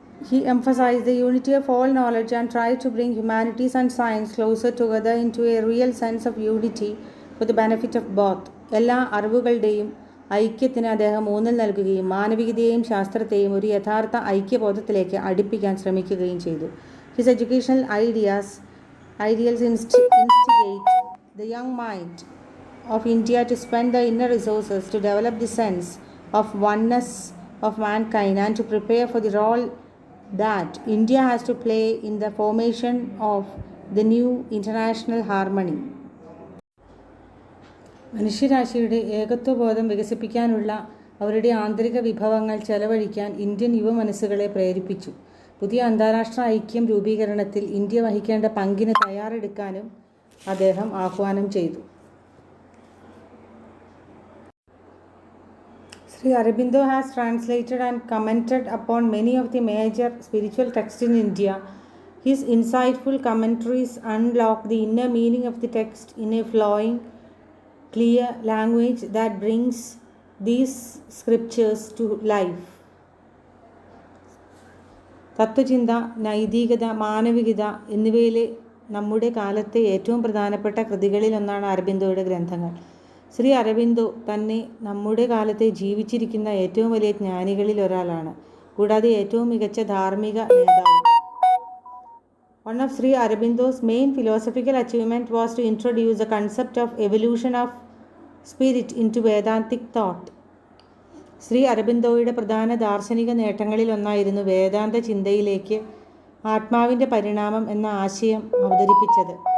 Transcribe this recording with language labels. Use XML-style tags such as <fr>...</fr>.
<en>He emphasized the unity of all knowledge and tried to bring humanities and science closer together into a real sense of unity for the benefit of both.</en> <ml>എല്ലാ അറിവുകളുടെയും ഐക്യത്തിന് അദ്ദേഹം ഊന്നൽ നൽകുകയും മാനവികതയെയും ശാസ്ത്രത്തെയും ഒരു യഥാർത്ഥ ഐക്യബോധത്തിലേക്ക് അടുപ്പിക്കാൻ ശ്രമിക്കുകയും ചെയ്തു.</ml> <en>His educational ideals instigate the young mind of India to spend the inner resources to develop the sense of oneness of mankind and to prepare for the role that India has to play in the formation of the new international harmony.</en> <ml>മനുഷ്യരാശിയുടെ ഏകത്വബോധം വികസിപ്പിക്കാനുള്ള അവരുടെ ആന്തരിക വിഭവങ്ങൾ ചെലവഴിക്കാൻ Indian യുവമനസ്സുകളെ പ്രേരിപ്പിച്ചു. പുതിയ അന്താരാഷ്ട്ര ഐക്യം രൂപീകരണത്തിൽ ഇന്ത്യ വഹിക്കേണ്ട പങ്കിന് തയ്യാറെടുക്കാനും അദ്ദേഹം ആഹ്വാനം ചെയ്തു.</ml> <en>Sri Aurobindo has translated and commented upon many of the major spiritual texts in India. His insightful commentaries unlock the inner meaning of the text in a flowing, clear language that brings these scriptures to life.</en> <ml>തത്വചിന്ത, നൈതികത, മാനവികത എന്നിവയിലെ നമ്മുടെ കാലത്തെ ഏറ്റവും പ്രധാനപ്പെട്ട കൃതികളിലൊന്നാണ് അരബിന്ദോയുടെ ഗ്രന്ഥങ്ങൾ. ശ്രീ അരബിന്ദോ തന്നെ നമ്മുടെ കാലത്തെ ജീവിച്ചിരിക്കുന്ന ഏറ്റവും വലിയ ജ്ഞാനികളിൽ ഒരാളാണ്, കൂടാതെ ഏറ്റവും മികച്ച ധാർമ്മിക നേതാവ്.</ml> <en>One of Sri Aurobindo's main philosophical achievement was to introduce the concept of evolution of spirit into Vedantic thought.</en> <ml>Shri അരബിന്ദോയുടെ പ്രധാന ദാർശനിക നേട്ടങ്ങളിൽ ഒന്നായിരുന്നു വേദാന്ത ചിന്തയിലേക്ക് ആത്മാവിൻ്റെ പരിണാമം എന്ന ആശയം അവതരിപ്പിച്ചത്.</ml>